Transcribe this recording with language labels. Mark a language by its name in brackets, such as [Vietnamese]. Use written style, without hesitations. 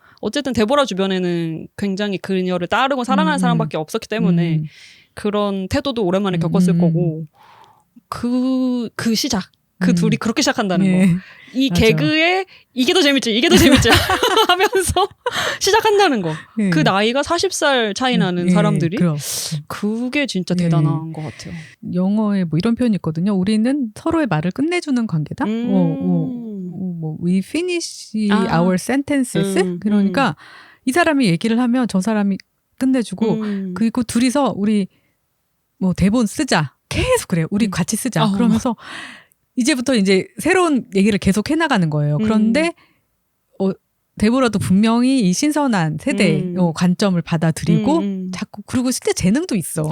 [Korean] 어쨌든 데보라 주변에는 굉장히 그녀를 따르고 사랑하는 사람밖에 없었기 때문에 그런 태도도 오랜만에 겪었을 거고 그 시작 그 둘이 그렇게 시작한다는 거. 이 맞아. 개그에 이게 더 재밌지 하면서 시작한다는 거. 그 나이가 40살 차이 나는 사람들이 그게 진짜 대단한 것 같아요. 영어에 뭐 이런 표현이 있거든요. 우리는 서로의 말을 끝내주는 관계다. [English] 뭐 we finish our sentences. [Korean] 그러니까 이 사람이 얘기를 하면 저 사람이 끝내주고 그리고 둘이서 우리 뭐 대본 쓰자. 계속 그래요. 우리 같이 쓰자. 그러면서 이제부터 이제 새로운 얘기를 계속 해나가는 거예요. 그런데 데보라도 분명히 이 신선한 세대의 관점을 받아들이고 자꾸 그리고 실제 재능도 있어.